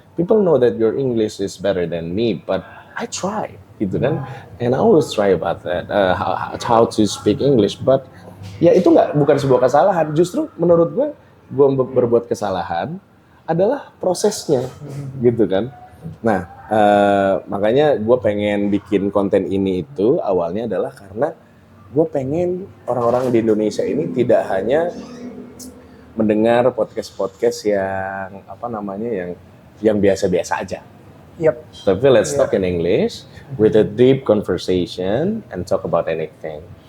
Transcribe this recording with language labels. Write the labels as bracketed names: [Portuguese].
[English] People know that your English is better than me, but I try, [Indonesian] gitu kan. [English] And I always try about that, how to speak English. [Indonesian] But ya itu bukan sebuah kesalahan. Justru menurut gue berbuat kesalahan adalah prosesnya, gitu kan. Nah, makanya gue pengen bikin konten ini itu awalnya adalah karena gue pengen orang-orang di Indonesia ini tidak hanya mendengar podcast yang yang biasa-biasa aja. [English] Yep. [Indonesian] Tapi [English] let's talk in English with a deep conversation and talk about anything.